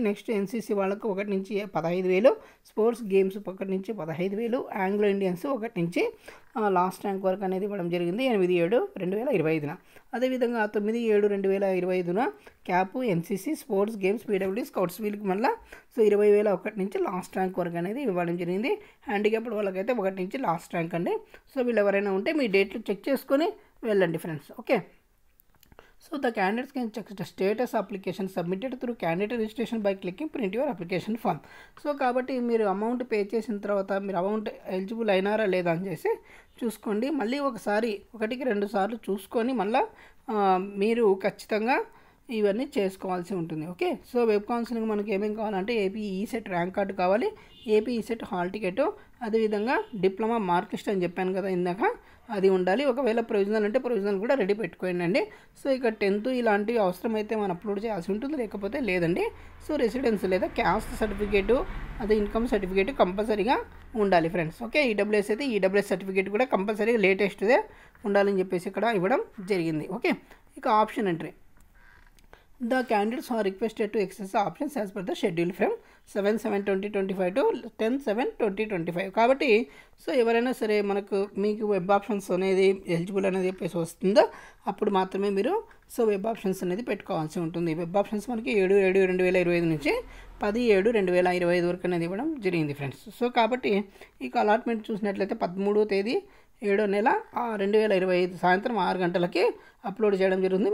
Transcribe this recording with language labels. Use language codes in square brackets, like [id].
[te] Next NCC వాళ్ళకు 1 నుంచి 15,000, sports games 1 నుంచి 15,000, ఆంగ్లో ఇండియన్స్ 1 నుంచి లాస్ట్ ర్యాంక్ వరకు అనేది ఇవ్వడం జరిగింది 8/7/2025. అదేవిధంగా 9/7/2025 cap, NCC, sports, games, PWD, scouts వీళ్ళకి మళ్ళీ 20,000 1 నుంచి లాస్ట్ ర్యాంక్ వరకు అనేది ఇవ్వడం జరిగింది. హ్యాండిక్యాప్డ్ వాళ్ళకైతే 1 నుంచి లాస్ట్ ర్యాంక్ అండి. సో వీళ్ళు ఎవరైనా ఉంటే మీ డేట్లు చెక్ చేసుకొని వెళ్ళండి friends. [en] Okay, so the candidates can check the status application submitted through candidate registration by clicking print your application form. [te] So కాబట్టి మీరు అమౌంట్ పే చేసిన తర్వాత మీరు అమౌంట్ ఎలిజిబుల్ అయినారా లేదా అని చేసి చూసుకోండి. మళ్ళీ 1కి 2 సార్లు చూసుకొని మళ్ళీ మీరు ఖచ్చితంగా ఇవన్నీ చేసుకోవాల్సి ఉంటుంది. ఓకే, సో వెబ్ కౌన్సిలింగ్ మనకి ఏమేమి కావాలంటే ఏపీ ఈసెట్ ర్యాంక్ కార్డు కావాలి, ఏపీ ఈసెట్ హాల్ టికెట్, అదేవిధంగా డిప్లొమా మార్క్ లిస్ట్ అని చెప్పాను కదా ఇందాక, అది ఉండాలి. ఒకవేళ ప్రొవిజనల్ అంటే ప్రొవిజనల్ కూడా రెడీ పెట్టుకోండి. సో ఇక 10th ఇలాంటివి అవసరమైతే మనం అప్లోడ్ చేయాల్సి ఉంటుంది, లేకపోతే లేదండి. సో రెసిడెన్స్ లేదా క్యాస్ట్ సర్టిఫికేటు, అదే ఇన్కమ్ సర్టిఫికేట్ కంపల్సరీగా ఉండాలి ఫ్రెండ్స్. ఓకే, ఈడబ్ల్యూఎస్ అయితే ఈడబ్ల్యూఎస్ సర్టిఫికేట్ కూడా కంపల్సరీగా లేటెస్ట్దే ఉండాలని చెప్పేసి ఇక్కడ ఇవ్వడం జరిగింది. ఓకే, ఇక option entry. [en] The candidates are requested to exercise the options as per the schedule from 7/7/2025 to 10/7/2025. [te] కాబట్టి సో ఎవరైనా సరే మీకు వెబ్ ఆప్షన్స్ అనేది ఎలిజిబుల్ అనేది చెప్పేసి వస్తుందో అప్పుడు మాత్రమే మీరు వెబ్ ఆప్షన్స్ అనేది పెట్టుకోవాల్సి ఉంటుంది. వెబ్ ఆప్షన్స్ మనకి 7/7/2025 నుంచి 10/7/2025 వరకు అనేది ఇవ్వడం జరిగింది ఫ్రెండ్స్. సో కాబట్టి ఇక అలాట్మెంట్ చూసినట్లయితే 13వ తేదీ 7వ నెల 2025 సాయంత్రం 6 గంటలకి అప్లోడ్ చేయడం జరుగుతుంది.